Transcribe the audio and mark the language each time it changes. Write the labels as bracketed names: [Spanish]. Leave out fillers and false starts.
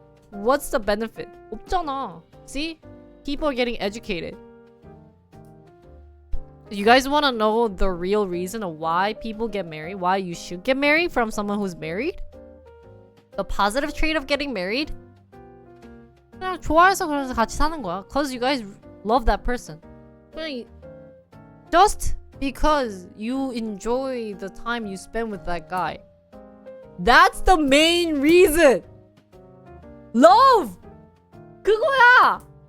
[English] What's the benefit? [Korean] 없잖아. [English] See? People are getting educated. You guys want to know the real reason of why people get married? Why you should get married from someone who's married? The positive trait of getting married? [Korean] 그냥 좋아해서 그래서 같이 사는 거야. [English] Cause you guys love that person. Just because you enjoy the time you spend with that guy. That's the main reason. Love! [Korean] 그거야!